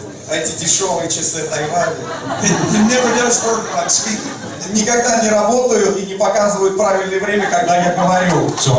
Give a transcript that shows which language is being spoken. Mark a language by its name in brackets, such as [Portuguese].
[Russian] Эти дешевые часы Тайваня. [English] It never does work when I'm speaking. [Russian] Никогда не работают и не показывают правильное время, когда я говорю.